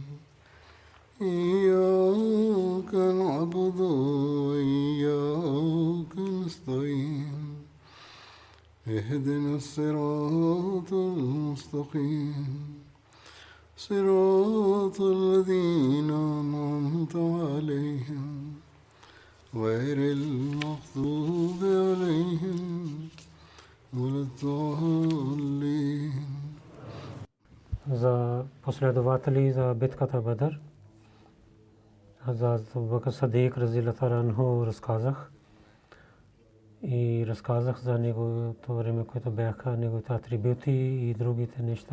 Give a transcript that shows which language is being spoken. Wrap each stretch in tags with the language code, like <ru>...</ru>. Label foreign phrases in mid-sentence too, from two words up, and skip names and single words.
<ar>إياك نعبد وإياك نستعين اهدنا الصراط المستقيم صراط الذين أنعمت عليهم غير المغضوب عليهم ولا الضالين.</ar> <bg>За последователи за битката Бадър, Хазрат Абу Бакр Сидик</bg> <ar>رضي الله عنه</ar> <bg>разказах и разказах за неговото време, което бяха неговите атрибути и другите неща.</bg>